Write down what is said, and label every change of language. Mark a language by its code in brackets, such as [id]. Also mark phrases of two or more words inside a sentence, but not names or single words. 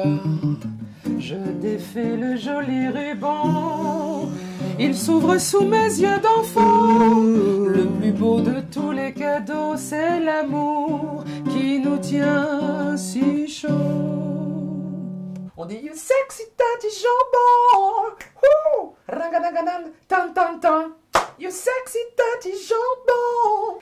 [fr] Je défais le joli ruban, il s'ouvre sous mes yeux d'enfant. Le plus beau de tous les cadeaux, c'est l'amour qui nous tient si chaud. On dit [en] you sexy [fr] Tati Jambon, rangadagadan, tan tan tan. [en] You sexy Tati Jambon.